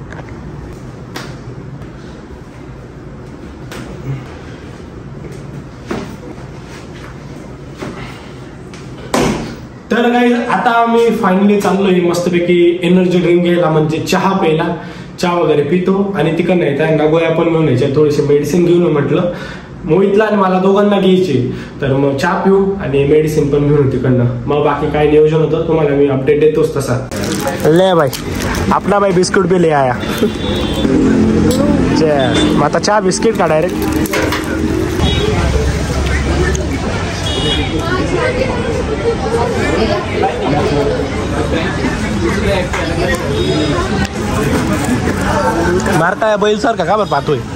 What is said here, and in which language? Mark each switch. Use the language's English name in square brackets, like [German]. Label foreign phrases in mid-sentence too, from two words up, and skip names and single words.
[Marathi] तर गाईज आता आम्ही फायनली चाललोय मस्तपैकी [English] energy drink [Marathi] घ्यायला, म्हणजे चहा प्यायला. चहा वगैरे पितो आणि तिकडनं येतात गोळ्या पण घेऊन यायच्या, थोडीशी मेडिसिन घेऊन म्हटलं. मोहितला आणि मला दोघांना घ्यायची. तर मग चहा पिऊ आणि मेडिसिन पण घेऊन तिकडनं. मग बाकी काय नियोजन होतं तुम्हाला मी अपडेट देतोच तसा. [Hindi] ले भाई अपना भाई बिस्कुट भी ले आया. [Marathi] मग आता चहा बिस्किट का डायरेक्ट. मारताय बैल सारखा का बरं पाहतोय.